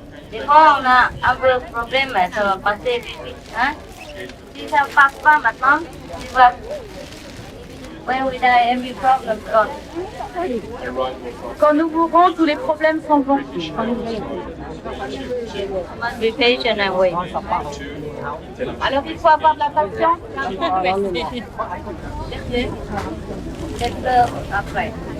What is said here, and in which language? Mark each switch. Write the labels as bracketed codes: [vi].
[fr] Des fois, on a un peu de problème, ça va passer vite. Hein? Si ça ne passe pas maintenant, tu vas. [en] When we die, every problem gone. [fr] Quand nous mourrons, tous les problèmes s'en vont. [en] Must be patient and wait. [fr] Alors il faut avoir de la patience. Après.